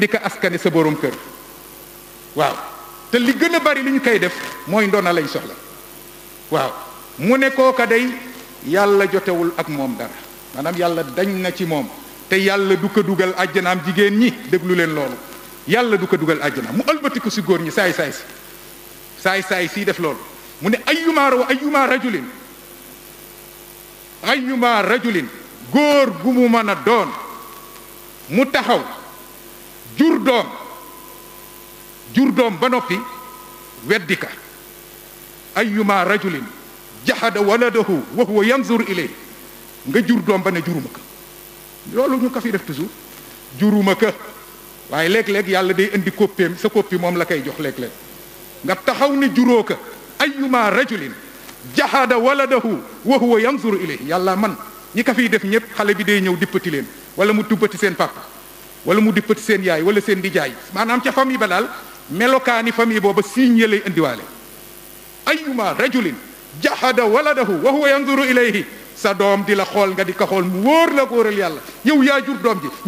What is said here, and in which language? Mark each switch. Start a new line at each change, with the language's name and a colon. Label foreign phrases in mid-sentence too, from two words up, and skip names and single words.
Wolof: di ko askane sa boroom kër waaw te li gën a bari li ñu koy def mooy ndona lañ soxla waaw mu ne kooka day yàlla jotewul ak moom dara maanaam yàlla dañ na ci moom te yàlla du ko dugal àjjanaam jigéen ñi déglu leen loolu yàlla du ko dugal àjjanaam mu ëlbatiku si góor ñi saay si def loolu mu ne ayyuma rajulin góor gu mu mën a doon mu taxaw jur doom ba noppi weddi ka ayyuma
Arabic: رجل جحد ولده وهو ينظر إليه
Wolof: nga jur doom ba ne juruma ka loolu ñu ko fi def toujours juruma ka waaye léeg-léeg yàlla day indi koppeem sa koppi moom la koy jox léeg-léeg nga taxaw ne juróo ka ayyuma
Arabic: رجل جحد ولده وهو ينظر إليه
Wolof: yàlla man ñi ko fiy def ñëpp xale bi day ñëw dippati leen wala mu dippati seen papa wala mu dippati seen yaay wala seen dijaay maanaam ca famille ba daal melokaani famille booba signe lay indiwaale ayyuma
Arabic: رجل جحد ولده وهو ينظر إليه
Wolof: sa doom di la xool nga di ko xool mu wóor la góoral yàlla yow yaa jur doom ji nga